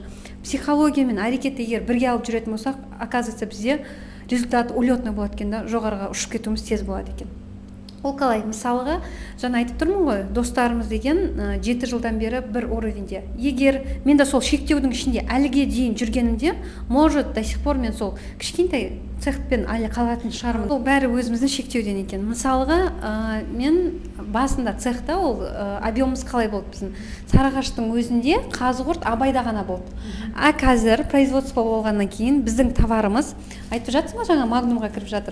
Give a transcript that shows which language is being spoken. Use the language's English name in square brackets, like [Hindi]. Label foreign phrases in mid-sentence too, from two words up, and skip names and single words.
[Kazakh] Психология мен әрекетті егер бірге алып жүретін болсақ, оказывается, бізде [Russian] результат улетный [Kazakh] болады екен да, жоғарыға ұшып кетуіміз тез болады екен. Ол қалай? Мысалға, жаңа айтып тұрмын ғой, достарымыз деген 7 жылдан бері бір уровенде. Егер мен де сол шектеудің ішінде әліге дейін жүргенімде, [Russian] может, до сих пор [Kazakh] мен сол кішкентай цехпен әлі қалатын шығармын. Ол бәрі өзіміздің шектеуден екен. Мысалға, мен басында цехта ол объемымыз қалай болды біздің? Сарыағаштың өзінде Қазығұрт, Абайда ғана болды. Қазір производство болғаннан кейін біздің товарымыз, айтып жатсың ба жаңа Магнумға кіріп жатыр.